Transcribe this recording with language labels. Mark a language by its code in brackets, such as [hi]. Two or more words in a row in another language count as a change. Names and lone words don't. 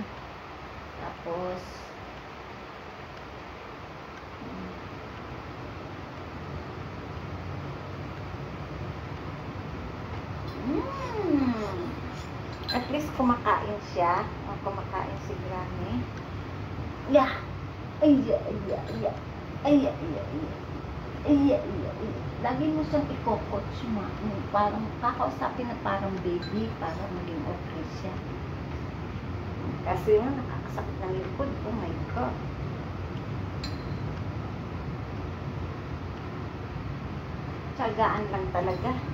[tl] Tapos, at least kumakain siya. O, kumakain si Granny. Yeah. Ay, [en] yeah, yeah, yeah. Ay, yeah, yeah, yeah. Ay, yeah, yeah, yeah. [tl] Lagi mo siyang i-coach mo. Parang kakausapin na parang baby para maging okay siya. Kasi nga, nakakasakit ng likod. [en] Oh my God. [tl] Tsagaan lang talaga.